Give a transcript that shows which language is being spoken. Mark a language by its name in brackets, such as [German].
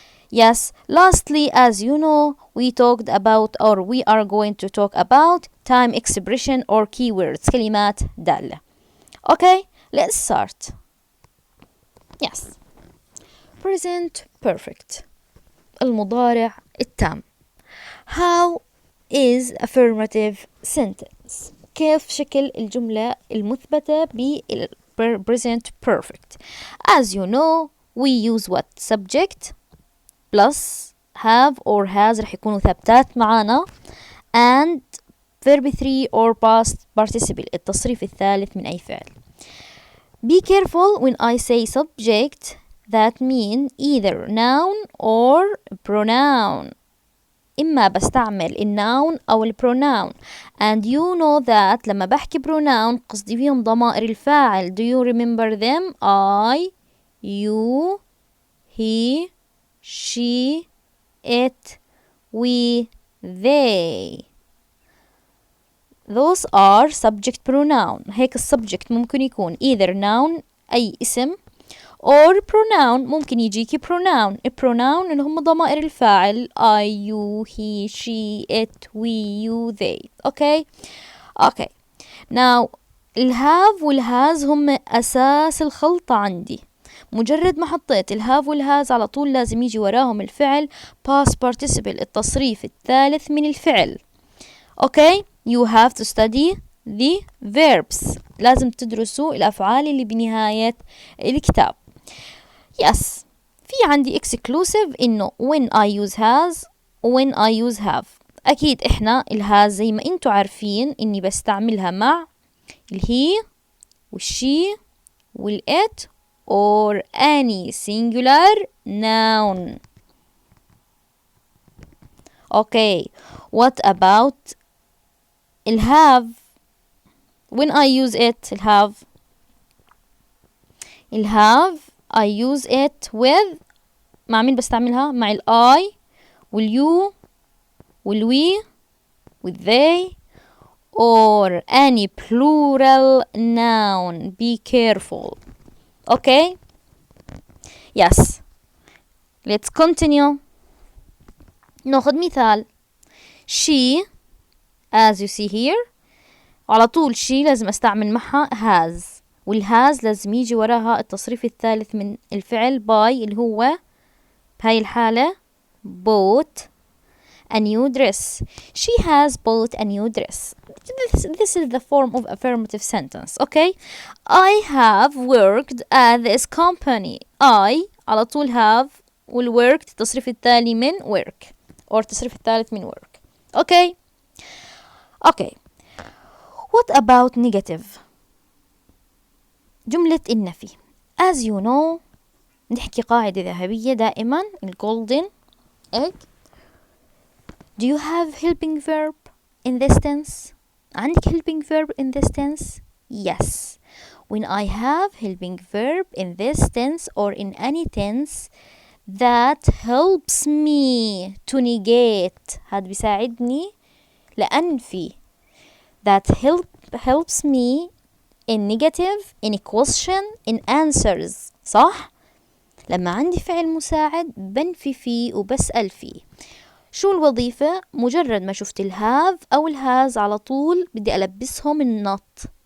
[English] Yes, lastly, as you know, we talked about or we are going to talk about time expression or keywords, [Arabic] كلمات دالة. [English] Okay, let's start. Yes. Present perfect. [Arabic] المضارع التام. [English] How is affirmative sentence. [Arabic] كيف شكل الجملة المثبتة present perfect. [English] As you know, we use what? Subject plus have or has [Arabic] رح يكونوا ثابتات معانا [English] and verb 3 or past participle [Arabic] التصريف الثالث من أي فعل. [English] Be careful when I say subject, that mean either noun or pronoun. [Arabic] إما بستعمل الnoun أو الpronoun, [English] and you know that [Arabic] لما بحكي pronoun قصدي فيهم ضمائر الفاعل. [English] Do you remember them? I, you, he, she, it, we, they. Those are subject pronoun. [Arabic] هيك السبجكت ممكن يكون either noun أي اسم or pronoun ممكن يجيكي pronoun. الpronoun اللي هم ضمائر الفاعل I, you, he, she, it, we, you, they. [English] Okay. [Arabic] Now الهاف والهاز هم أساس الخلطة عندي. مجرد ما حطيت الهاف والهاز على طول لازم يجي وراهم الفعل past participle التصريف الثالث من الفعل. [English] Okay. You have to study the verbs. [Arabic] لازم تدرسوا الأفعال اللي بنهاية الكتاب. [English] Yes. [Arabic] في عندي exclusive إنه [English] when I use has when I use have. [Arabic] أكيد إحنا الهاز زي ما أنتوا عارفين إني بستعملها مع الهي والشي والإت or any singular noun. [English] Okay. What about الهاف? When I use it الهاف I use it with [Arabic] مع مين بستعملها؟ [English] مع ال I واليو والوي with they or any plural noun. Be careful. Okay. Yes. Let's continue. [Arabic] ناخذ مثال. She, [English] as you see here, [Arabic] على طول she لازم استعمل معها has, والهاز لازم يجي وراها التصريف الثالث من الفعل by اللي هو بهاي الحالة bought, [English] a new dress. She has bought a new dress. This is the form of affirmative sentence. Okay. I have worked at this company. [Arabic] I على طول have والworked تصريف التالي من work or تصريف الثالث من work. [English] Okay. Okay. What about negative? [Arabic] جملة النفي. [English] As you know, [Arabic] نحكي قاعدة ذهبية دائما [English] golden egg. Do you have helping verb in this tense? عندك helping verb in this tense? Yes. When I have helping verb in this tense or in any tense that helps me to negate, [Arabic] هاد بيساعدني لأنفي. [English] That helps me in negative, in question, in answers. [Arabic] صح؟ لما عندي فعل مساعد بنفي فيه وبسأل فيه. شو الوظيفة؟ مجرد ما شفت الهاف أو الهاز على طول بدي ألبسهم النط.